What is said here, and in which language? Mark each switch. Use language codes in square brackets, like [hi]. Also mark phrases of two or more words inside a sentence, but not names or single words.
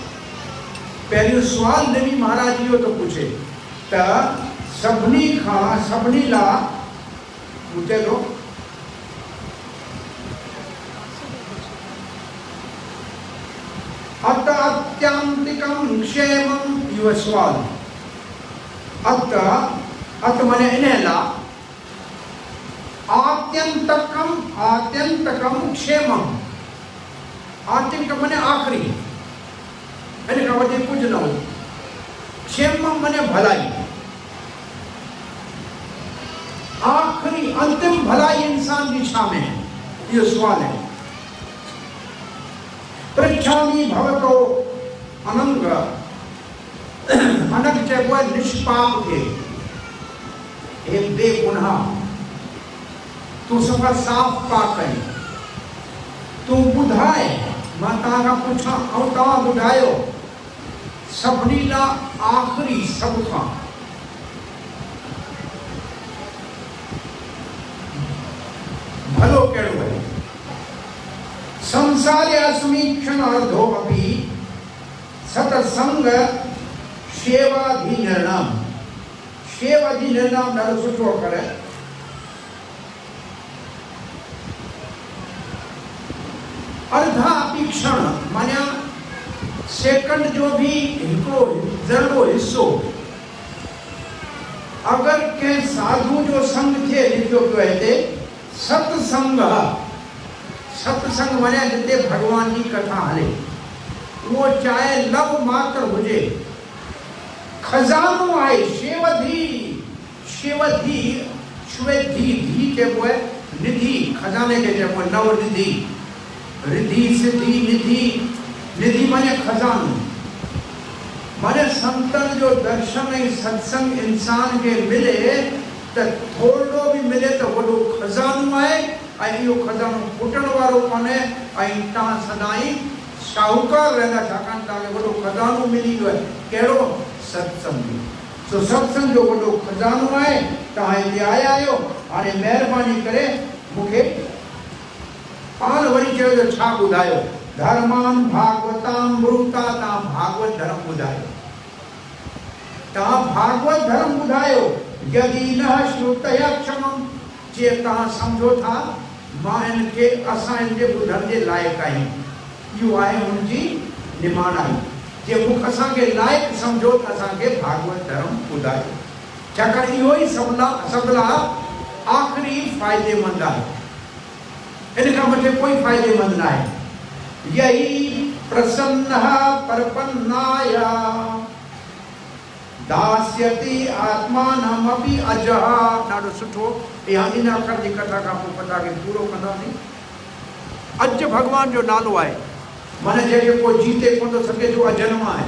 [sd] पहिरियों सुवालु देवी महाराज इहो थो पुछे त सभिनी खां सभिनी लाइ ॿुधे थो [sa] अत अत्यांतिकम क्षेमम, [sd] इहो सुवालु। अत माने इन लाइ, [sa] आत्यंतकम, आत्यंतकम क्षेमम, आत्यंतकम [sd] माने आखिरी, इन खां वधीक कुझु न हो। क्षेमम माने भलाई, आखिरी अंतिम भलाई इंसान की छा में है? इहो सुवाल है। [sa] पृच्छामि भवतो अनंग, अनंग [sd] चइबो आहे निष्पाप खे, हे बेगुनाह, तूं सफ़ा साफ़ पाक आहीं, तूं ॿुधाए, मां तव्हां खां पुछां ऐं तव्हां ॿुधायो सभिनी लाइ आख़िरी सभ खां भलो कहिड़ो आहे? [sa] संसारे अस्मि क्षणार्धो अपि सत्संग सेवाधिनिर्णम। [sd] सेवाधिनिर्णम ॾाढो सुठो अखर आहे। [sa] अर्धा अपि क्षण [sd] माने सेकंड जो भी हिकिड़ो ज़रो हिस्सो अगर कंहिं साधु जो संग थिए, लिखियो पियो आहे हिते सत्संग। सत्संग माने जिते भगवान जी कथा हले, वो चाहे लव मात्र हुजे, खजानो आहे। शेवधी, शेवधी, श्वेधी, धी चइबो आहे निधि, खजाने खे चइबो आहे नव निधि, रिधि सिद्धि निधि। निधि माने खजानो। माने संतन जो दर्शन ऐं सत्संग इंसान खे मिले त थोरो बि मिले त वॾो खजानो आहे, ऐं इहो खजानो फुटण वारो कोन्हे, ऐं तव्हां सदाईं शाहूकार रहंदा, छाकाणि तव्हांखे वॾो खजानो मिली वियो आहे। कहिड़ो? सत्संग। सो सत्संग जो वॾो खजानो आहे। तव्हां हिते आया आहियो, हाणे महिरबानी करे मूंखे पाण वरी चयो त छा ॿुधायो? [sa] धर्मान भागवतामृता, [sd] तव्हां भागवत धर्म ॿुधायो, तव्हां भागवत धर्म ॿुधायो। [sa] यदि न श्रुतया क्षमम, [sd] जे तव्हां सम्झो था मां इनखे असां इनजे ॿुधण जे लाइक़ु आहियूं, इहो आहे हुनजी निमाणाई। जे मूंखे असांखे लाइक़ु सम्झो त असांखे भागवत धर्म ॿुधायो, छाकाणि इहो ई सभ लाइ आख़िरी फ़ाइदेमंद आहे। इन खां मथे कोई फ़ाइदेमंद न आहे। [sa] यही प्रसन्न परपन्नाय दास्यति आत्मानमपि अजः। [sd] ॾाढो सुठो। इहा इन अखर जी कथा खां पोइ कथा खे पूरो कंदासीं। अज भगवान जो नालो आहे, माने जंहिंखे को जीते कोन थो सघे जो अजन्म आहे।